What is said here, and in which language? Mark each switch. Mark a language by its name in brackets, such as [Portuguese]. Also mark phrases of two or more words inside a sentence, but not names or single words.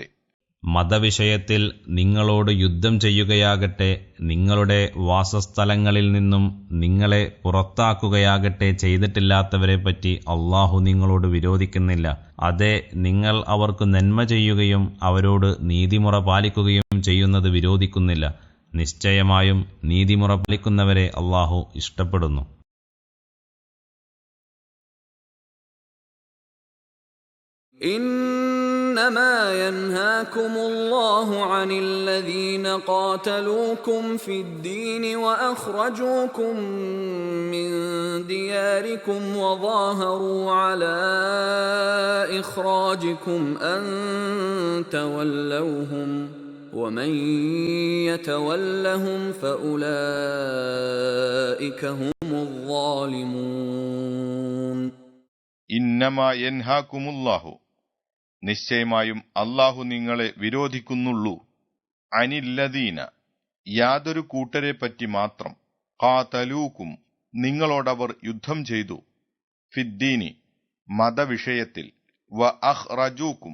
[Malayalam] മതവിഷയത്തിൽ നിങ്ങളോട് യുദ്ധം ചെയ്യുകയാകട്ടെ, നിങ്ങളുടെ വാസസ്ഥലങ്ങളിൽ നിന്നും നിങ്ങളെ പുറത്താക്കുകയാകട്ടെ ചെയ്തിട്ടില്ലാത്തവരെപ്പറ്റി അല്ലാഹു നിങ്ങളോട് വിരോധിക്കുന്നില്ല. അതെ, നിങ്ങൾ അവർക്ക് നന്മ ചെയ്യുകയും അവരോട് നീതിമുറ പാലിക്കുകയും ചെയ്യുന്നത് വിരോധിക്കുന്നില്ല. നിശ്ചയമായും നീതിമുറ പാലിക്കുന്നവരെ അല്ലാഹു ഇഷ്ടപ്പെടുന്നു. [Arabic] إنما ينهاكم الله عن الذين قاتلوكم في الدين وأخرجوكم من دياركم وظاهروا على إخراجكم أن تولوهم ومن يتولهم فأولئك هم الظالمون. إنما ينهاكم الله, [Malayalam] നിശ്ചയമായും അല്ലാഹു നിങ്ങളെ വിരോധിക്കുന്നുള്ളൂ. അനില്ലദീന, യാതൊരു കൂട്ടരെപ്പറ്റി മാത്രം, ഖാതലൂക്കും, നിങ്ങളോടവർ യുദ്ധം ചെയ്തു, ഫിദ്ദീനി, മതവിഷയത്തിൽ, [Arabic] وأخرجوكم,